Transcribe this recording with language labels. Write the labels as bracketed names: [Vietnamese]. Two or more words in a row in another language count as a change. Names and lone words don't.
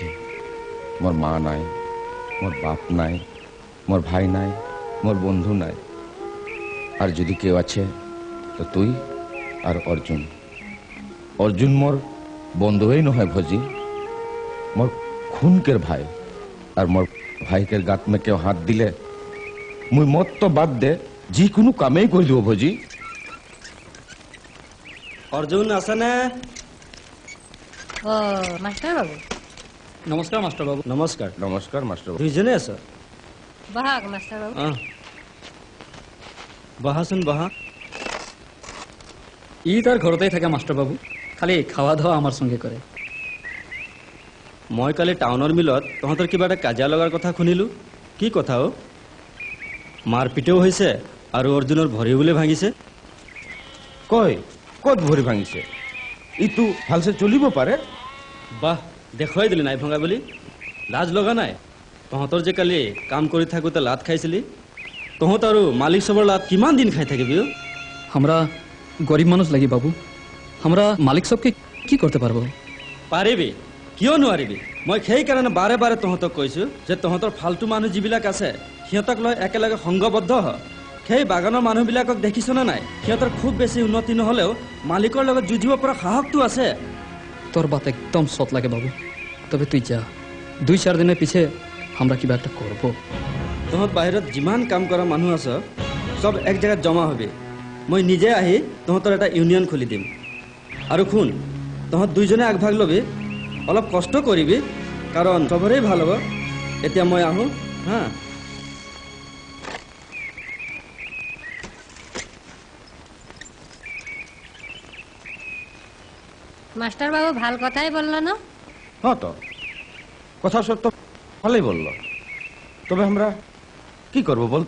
[Bangla] মোর মা নাই, মোর বাপ নাই, মোর ভাই নাই, মোর বন্ধু নাই, আর যদি কেউ আছে তো তুই আর অর্জুন। অর্জুন মোর বন্ধুই নহয় ভজি, মোর খুনকের ভাই, আর মোর ভাইকের গাত में কেউ হাত দিলে মুই মত তো বাদ দে যিকোনো কামেই কৰি দিব ভজি। অর্জুন আছে না? ও মাস্টার বাবু, নমস্কার মাস্টার বাবু। নমস্কার। নমস্কার মাস্টার বাবু। [Assamese] দুইজনে আছো? বাহাক মাস্টার বাবু। বহাচোন বহা। [Bangla] ই তার ঘৰতেই থাকে মাস্টাৰ বাবু, খালি খাওয়া দাওয়া আমার সঙ্গে করে। [Assamese] মই কালি টাউনৰ মিলত তহঁতৰ কিবা এটা কাজিয়া লগাৰ কথা শুনিলো। কি কথা অ? মাৰপিটেও হৈছে আৰু অৰ্জুনৰ ভৰি বোলে ভাঙিছে। কই কত ভৰি ভাঙিছে? ইটো ভালসে চলিব পাৰে? বাহ, দেখুৱাই দিলি নাই ভঙা বুলি। লাজ লগা নাই? তহঁতৰ যে কালি কাম কৰি থাকোঁতে লাত খাইছিলি, তহঁত আৰু মালিক চবৰ লাত কিমান দিন খাই থাকিবি অ? [Bangla] আমরা গরিব মানুষ লাগি বাবু, আমরা মালিক সবকে কি করতে পারবো? [Assamese] পাৰিবি, কিয় নোৱাৰিবি? মই সেইকাৰণে বাৰে বাৰে তহঁতক কৈছো যে তহঁতৰ ফাল্টু মানুহ যিবিলাক আছে সিহঁতক লৈ একেলগে সংঘবদ্ধ হ। সেই বাগানৰ মানুহবিলাকক দেখিছনে নাই? সিহঁতৰ খুব বেছি উন্নতি নহলেও মালিকৰ লগত যুঁজিব পৰা সাহসটো আছে। [Bangla] তোর বাত একদম সৎ লাগে বাবু, তবে তুই যা, 2-4 দিনের পিছে আমরা কিবা একটা করবো। [Assamese] তহঁত বাহিৰত যিমান কাম কৰা মানুহ আছে চব এক জেগাত জমা হবি। মই নিজে আহি তহঁতৰ এটা ইউনিয়ন খুলি দিম। আৰু শুন, তহঁত দুইজনে আগভাগ ল'বি, অলপ কষ্ট কৰিবি, কাৰণ চবৰেই ভাল হ'ব। এতিয়া মই আহোঁ হা। [Bangla] মাস্টার বাবু ভাল কথাই বললো না? হ্যাঁ তো কথা সব তো ভালোই বললো, তবে আমরা কি করব বলতো?